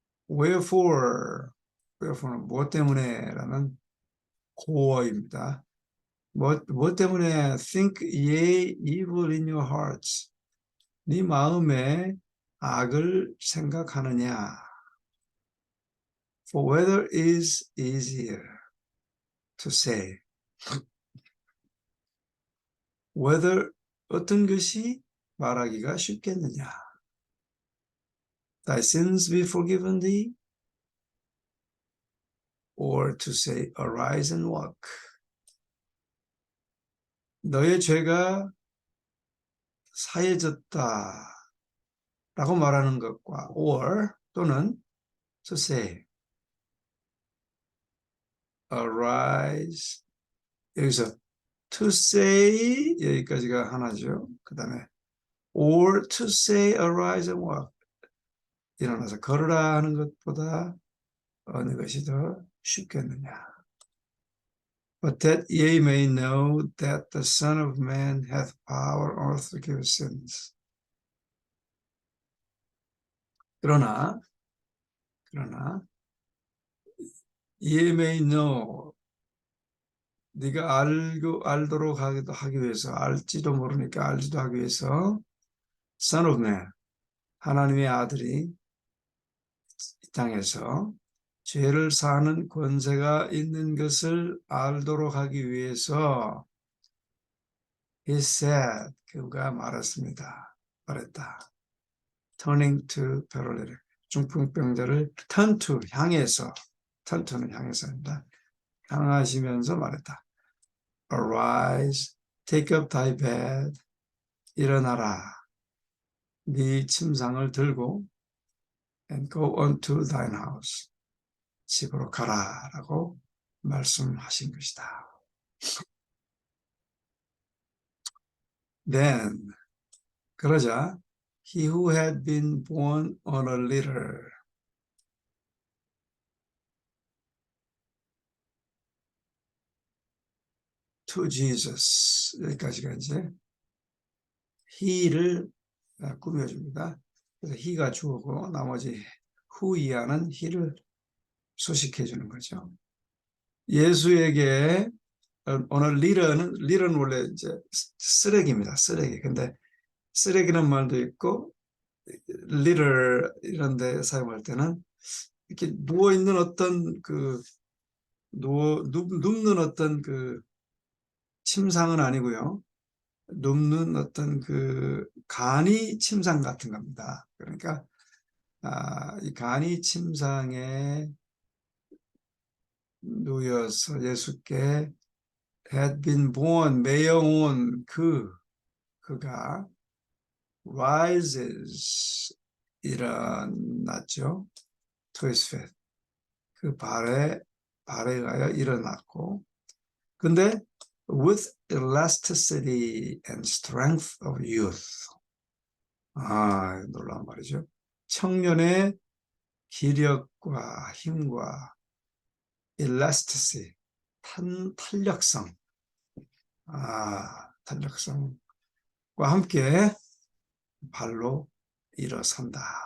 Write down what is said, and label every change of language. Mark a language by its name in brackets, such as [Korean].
[Korean] wherefore는 무엇 때문에 라는 고어입니다. 무엇 때문에 [English] think ye evil in your hearts. [Korean] 네 마음에 악을 생각하느냐. [English] For whether is easier to say. [Korean] whether 어떤 것이 말하기가 쉽겠느냐. [English] Thy sins be forgiven thee, or to say arise and walk. [Korean] 너의 죄가 사해졌다 라고 말하는 것과 or 또는 [English] to say arise, [Korean] 여기서 to say 여기까지가 하나죠. 그 다음에 [English] or to say arise and walk, [Korean] 일어나서 걸으라 하는 것보다 어느 것이 더 쉽겠느냐. [English] But that ye may know that the Son of Man hath power on earth to forgive sins. [Korean] 그러나 [English] ye may know, [Korean] 네가 알도록 하기 위해서, 알지도 모르니까 알지도 하기 위해서 Son of Man, 하나님의 아들이 이 땅에서 죄를 사는 권세가 있는 것을 알도록 하기 위해서 [English] He said, [Korean] 그가 말했다. [English] Turning to paralytic, [Korean] 중풍병자를 turn to, 향해서, turn to는 향해서입니다. 향하시면서 말했다. [English] Arise, take up thy bed, [Korean] 일어나라. 네 침상을 들고 [English] and go unto thine house, [Korean] 집으로 가라라고 말씀하신 것이다. [English] Then, 그러자 he who had been born on a litter, to Jesus, [Korean] 여기까지가 이제 he를 꾸며줍니다. 그래서 he가 주어고 나머지 who 이하는 he를 소식해 주는 거죠. 예수에게 오늘 litter는 원래 이제 쓰레기입니다. 쓰레기. 근데 쓰레기는 말도 있고 litter 이런 데 사용할 때는 이렇게 누워 있는 어떤 그 눕는 어떤 그 침상은 아니고요. 눕는 어떤 그 간이 침상 같은 겁니다. 그러니까 이 간이 침상에 누워서 예수께 [English] had been born, [Korean] 매여온 그가 rises, 일어났죠. [English] to his feet, [Korean] 그 발에 의하여 일어났고, 근데 [English] with elasticity and strength of youth. [Korean] 놀라운 말이죠. 청년의 기력과 힘과 elasticity, 탄력성, 탄력성과 함께 발로 일어선다.